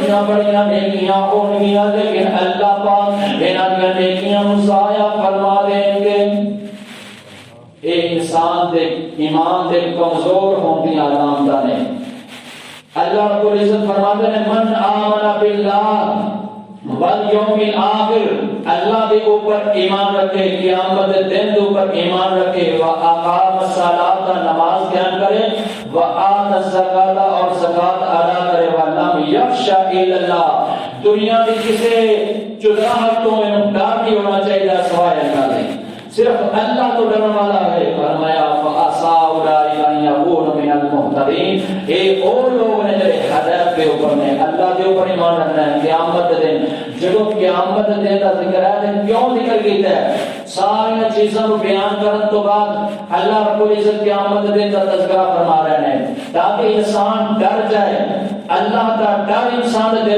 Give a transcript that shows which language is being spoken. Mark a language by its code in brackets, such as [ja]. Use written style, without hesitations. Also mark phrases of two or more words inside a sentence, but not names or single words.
[pa] بڑیاں نیکیاں ہون گیا لیکن اللہ پاک انہاں نیکیاں ضائع فرما دیں گے۔ ایک انسان دے ایمان دے کمزور ہون دی علامت نے۔ [ur] اللہ رب العزت فرماتے ہیں [ar] من آمن باللہ والیوم الآخر، [ur] اللہ کے اوپر ایمان رکھے، قیامت دن کے اوپر ایمان رکھے، [ar] وَأَقَامَ الصَّلَاةَ [ur] نماز قیام کرے، [ar] وَآتَ الزَّکَاةَ [ur] اور زکات ادا کرے، [ar] وَلَمْ یَخْشَ إِلَّا اللَّهَ [ur] دنیا کی کسی چدراہٹوں میں ڈر نہیں ہونا چاہیے سوائے اللہ کے، صرف اللہ تو ڈرنے والا ہے۔ [ar] فرمایا فَأَسَىٰ أُولَٰئِكَ أَن يَكُونُوا مِنَ الْمُهْتَدِينَ، [ur] یہ وہ لوگ ہیں جو ہدایت کے اوپر نے، اللہ کے اوپر ایمان رکھنا ہے۔ قیامت دن جب قیامت دن کا ذکر ہے تو کیوں ذکر کیتا ہے؟ ساری چیزوں کو بیان کرنے تو بعد اللہ رب العزت قیامت دن کا تذکرہ فرما رہے ہیں تاکہ انسان ڈر جائے، اللہ کا ڈر انسان کے